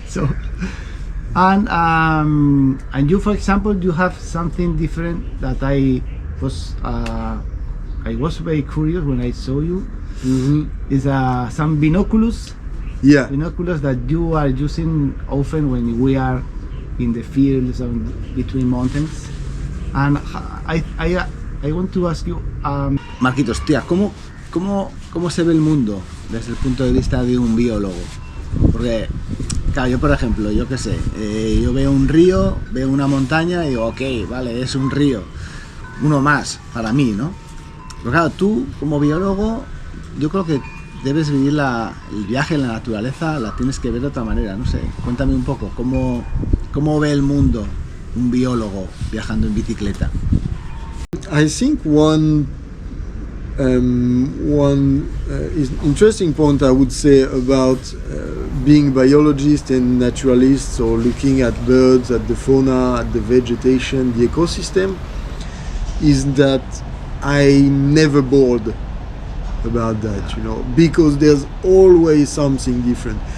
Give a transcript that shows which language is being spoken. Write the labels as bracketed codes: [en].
[en] So, and you, for example, you have something different that I was very curious when I saw you. Is some binoculars. Binoculars that you are using often when we are in the fields and between mountains. And I want to ask you, [es] Marquitos, tía, ¿cómo se ve el mundo desde el punto de vista de un biólogo? Porque, claro, yo por ejemplo, yo qué sé, yo veo un río, veo una montaña y digo, ok, vale, es un río, uno más para mí, ¿no? Pero claro, tú como biólogo, yo creo que debes vivir el viaje en la naturaleza, la tienes que ver de otra manera, no sé. Cuéntame un poco, ¿cómo ve el mundo un biólogo viajando en bicicleta? [en] I think one is interesting point I would say about being biologist and naturalist, or looking at birds, at the fauna, at the vegetation, the ecosystem, is that I'm never bored about that, you know, because there's always something different.